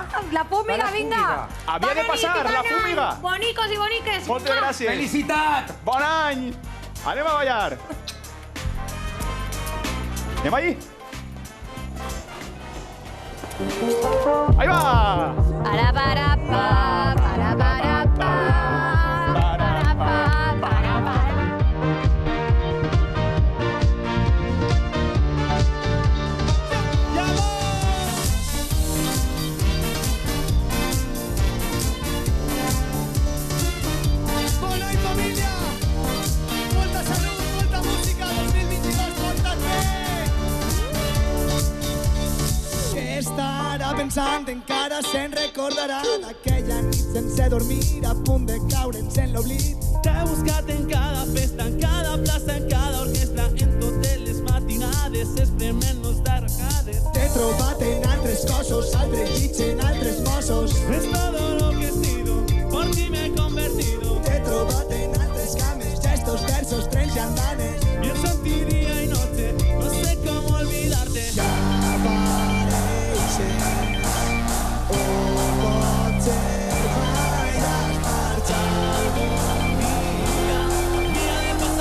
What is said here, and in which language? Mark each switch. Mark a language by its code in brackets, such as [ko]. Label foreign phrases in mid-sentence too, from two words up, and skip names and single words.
[ca] La fúmiga, vinga. Havia de passar, la fúmiga. Bonicos i boniques. Moltes gràcies. Felicitat. Bon any. Anem a ballar. Anem allí. [es] Ahí va! Para, para, pa, para, para, pa. Para, pa, para, para. [ca] Bona i família! Molta salut, molta música, 2022, porta't bé! Que estarà pensant, encara se'n recordarà d'aquella nit sense dormir, a punt de creure'ns en l'oblit. T'he buscat en cada festa, en cada plaça, en cada orquestra, en totes les matinades, esprement-nos d'arcades. T'he trobat en altres cossos, altres llits, en altres mossos. [es] Es todo lo que he sido, por ti me he convertido. [ca] T'he trobat en altres cames, gestos, versos, trens i andanes. [es] Pienso en ti día y noche, no sé cómo olvidarte. [ca] Ja apareixes, potser mai has marxat. [es] Mira